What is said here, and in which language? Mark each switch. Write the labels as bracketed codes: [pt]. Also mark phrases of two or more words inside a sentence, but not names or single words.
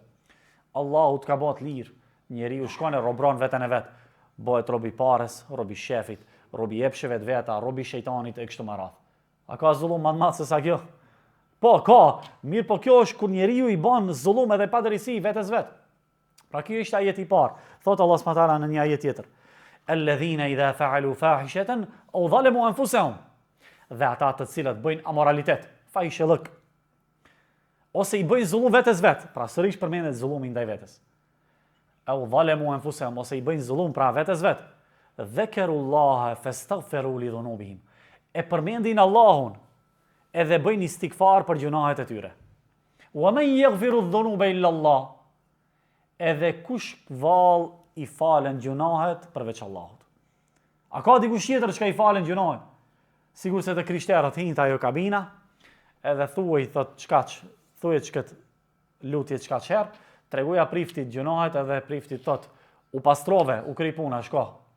[sq] Allahu t'ka bën të lirë, njeriu shkon e robron veten e vet, bëhet rob i parës, rob i shefit, rob i epsheve të veta, rob i shejtanit e kështu me radhë. A ka zullum më të madh se sa kjo? Po, ka, mirë po kjo është kur njeriu i bën zullum edhe padrejtësi vetes vet. Pra kjo është ajeti i parë. Thot Allah [ar] سبحانه وتعالى [sq] në një ajet tjetër: [ar] "الذين إذا فعلوا فاحشة أو ظلموا أنفسهم." [sq] Dhe ata të cilët bëjnë amoralitet, fahishëllëk, ose i bëjnë zullum vetes vet, pra sërish përmendet zullumi ndaj vetes. [ar] أو ظلموا أنفسهم, [sq] ose i bëjnë zullum pra vetes vet. [ar] ذكروا الله فاستغفروا لذنوبهم. [sq] E përmendin Allahun edhe bëjnë istighfar për gjunahet e tyre. [ar] ومن يغفر الذنوب إلا الله. [sq] Edhe kush vallë i falen gjunahet përveç Allahut. A ka dikush tjetër që i falen gjunahet? Sigur se të krishterët hinta ajo kabina, edhe thuaj thot çkaç, thuaj çkat lutje çka herë, tregoja priftit gjunahet edhe priftit thot u pastrove, u kri puna, shko.